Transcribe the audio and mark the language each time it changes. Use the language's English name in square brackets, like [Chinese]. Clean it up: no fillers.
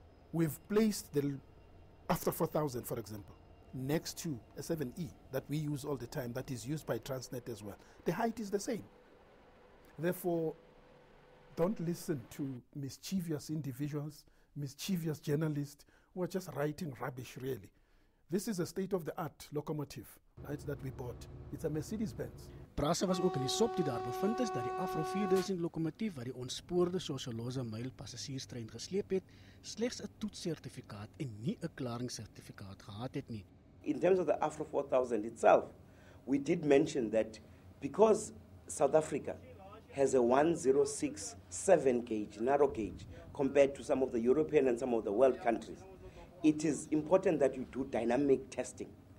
[English] We've placed the After 4000, for example, next to a 7E that we use all the time, that is used by Transnet as well. The height is the same. Therefore, don't listen to mischievous individuals, mischievous journalists who are just writing rubbish, really. This is a state-of-the-art locomotive, right, that we bought. It's a Mercedes-Benz. [Afrikaans] PRASA was ook in die sop die daar bevind is dat die Afro 4000 lokomotief wat die ontspoorde Socioloza Mail passasierstrein gesleep het, slegs 'n toetssertifikaat en nie 'n klaringssertifikaat gehad het nie. [English] In terms of the Afro 4000 itself, we did mention that because South Africa has a 1067 gauge, narrow gauge, compared to some of the European and some of the world countries, it is important that you do dynamic testing.